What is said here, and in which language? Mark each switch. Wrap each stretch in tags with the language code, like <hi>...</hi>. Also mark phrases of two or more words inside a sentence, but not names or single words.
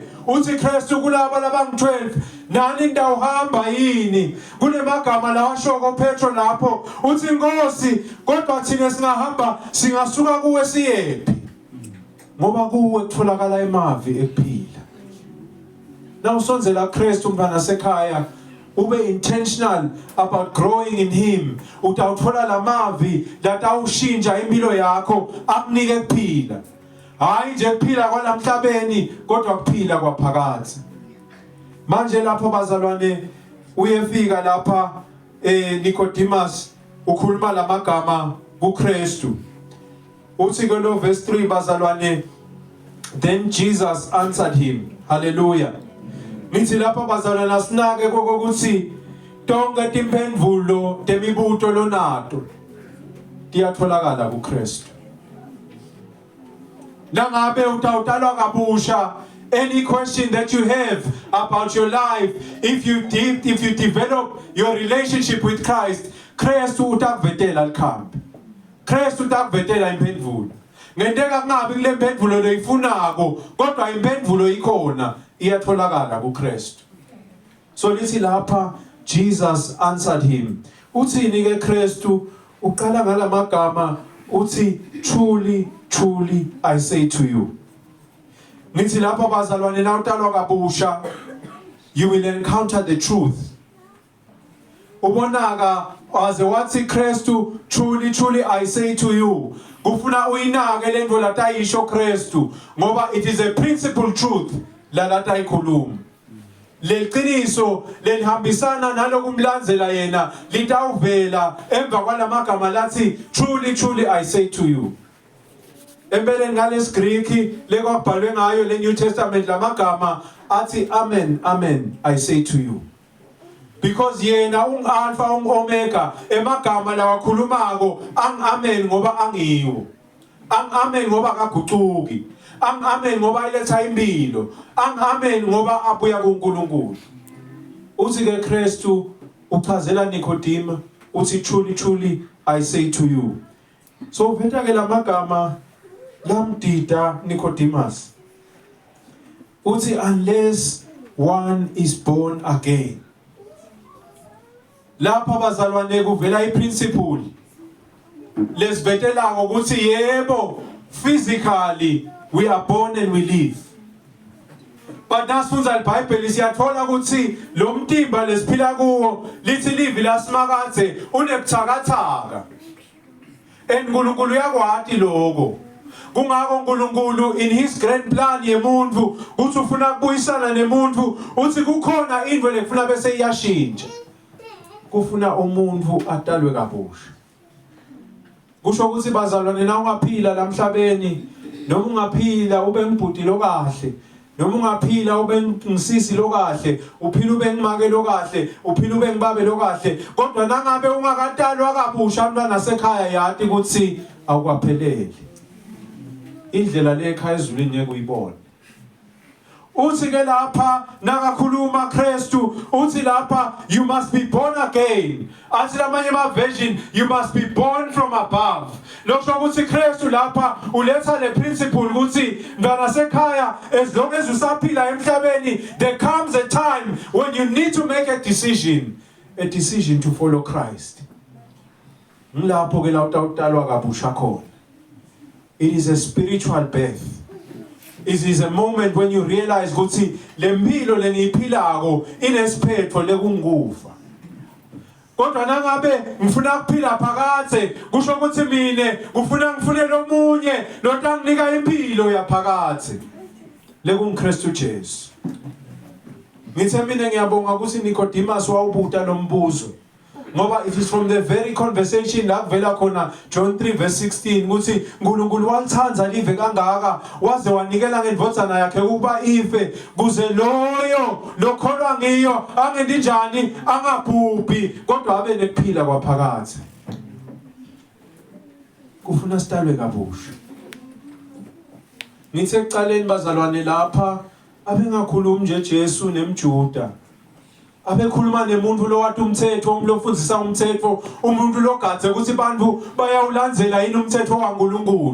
<ss>Uthi Kristu kulaba labangu-12 nani ngidawuhamba yini? Kunemagama la washoko Petro lapho uthi Nkosi kodwa thina singahamba singasuka kuwe siyephi? Ngoba kuwe kutholakala emavi ekuphila. Na usonzela Kristu mntwana sekhaya ube</ss> <en>intentional about growing in him.</en> <ss>Utawuthola lamavi latawushintsha impilo yakho akunike ukuphila. Hayi nje kuphila kwalamhlabeni kodwa kuphila kwaphakathi. Manje lapho bazalwane uyefika lapha Nicodemus ukhuluma lamagama kuKristu. Uthi ke lo verse 3 bazalwane,</ss> <en>then Jesus answered him.</en> <ss>Hallelujah. Ngithi lapha bazalwane asinake kokuthi tonke timphendvulo temibuto lonato tiyatholakala kuKristu. Nangabe utawutalwa kabusha,</ss> <en>any question that you have about your life, if you develop your relationship with Christ,</en> <ss>Kristu utakuvetela likhambi. Kristu utakuvetela imphendvulo. Ngendeka kungabi kule mphendvulo loyifunako, kodwa imphendvulo ikhona iyatholakala kuKristu. So lithi lapha</ss> <en>Jesus answered him.</en> <ss>Uthini ke Kristu? Uqala ngalamagama uthi</ss> <en>truly truly I say to you.</en> <ss>Nithi lapha bazalwane nawutalwa kabusha,</ss> <en>you will encounter the truth.</en> <ss>Ubonaka aze wathi Kristu</ss> <en>truly truly I say to you.</en> <ss>Kufuna uyinake lento latayisho Kristu ngoba</ss> <en>it is a principle truth</en> <ss>la latayikhuluma. Leqiniso lelihambisana nalokumlandzela yena litawuvela emva kwalamagama lathi</ss> <en>truly truly I say to you.</en> <ss>Empeleni ngales Greek lekwabhalwe ngayo le New Testament lamagama athi</ss> <en>amen amen I say to you.</en> <ss>Because yena alpha omega emagama lawakhulumako amen ngoba angiwo. Amen ngoba akagucuki. Amen ngoba iletha impilo. Amen ngoba abuya kuNkulunkulu. Uthi ke Kristu uchazela Nicodemus uthi</ss> <en>truly truly I say to you.</en> <ss>So veta ke lamagama lamdida Nicodemus.</ss> <en>Uthi unless one is born again.</en> <ss>Lapha bazalwane kuvela iprinciple lesvetela ngokuthi yebo</ss> <en>physically we are born and we live.</en> <ss>But nasifunza iBhayibheli siyathola ukuthi lo mtimba lesiphila kuwo lithi livi lasimakathe unebuthakathaka. eNkulunkulu yakwati lokho. Kungako uNkulunkulu</ss> <en>in his grand plan</en> <ss>yemuntu uthi ufuna ukubuyisana nemuntu uthi kukhona into lekufuna bese iyashintsha. Kufuna umuntu atalwe kabusha. Kusho ukuthi bazalwane na ungaphila lamhlabeni noma ungaphila ube ngibhudi lokahle noma ungaphila ube ngisisi lokahle uphila ube ngimake lokahle uphila ube ngibabe lokahle kodwa nangabe ungakatalwa kabusha umntwana nasekhaya yathi ukuthi awukaphelele indlela le ekhaya ezulwini ngeke uyibone uthi ke lapha nakakhuluma Kristu uthi lapha</ss> <en>you must be born again.</en> <ss>Athi lamanye ama</ss> <en>version you must be born from above.</en> <ss>Lokho ukuthi Kristu lapha uletha le</ss> <en>principle</en> <ss>ukuthi ngana sekhaya</ss> <en>as long as</en> <ss>usaphila emhlabeni</ss> <en>there comes a time when you need to make a decision to follow Christ.</en> <ss>Ngilapho ke la utalwa kabusha khona.</ss> <en>It is a spiritual birth. It is a moment when you realize</en> <ss>ukuthi lempilo lengiphilako inesiphetho lekungufa. Kodwa nangabe ngifuna ukuphila phakathe kusho ukuthi mine ngifune lomunye lotanginika impilo yaphakathe lekungKristu Jesu. Ngithe mina ngiyabonga ukuthi Nicodemus wawubuta lo mbuzo. Ngoba</ss> <en>it is from the very conversation</en> <ss>la kuvela khona John 3 verse 16 ukuthi uNkulunkulu walithanda live kangaka waze wanikela ngendvodzana yakhe ukuba ife kuze loyo lokholwa ngiyo angendi njani angabhubhi kodwa abe nekuphila kwaphakathe. Kufuna sitalwe kabusha. Ngithe ekuqaleni bazalwane lapha abengakhulumi nje Jesu nemJuda. Abekhuluma nemuntu lo wathi umthetho umlofundisa umthetho umuntu lo gadze ukuthi abantu bayawulandzela yini umthetho kaNkulunkulu.</ss>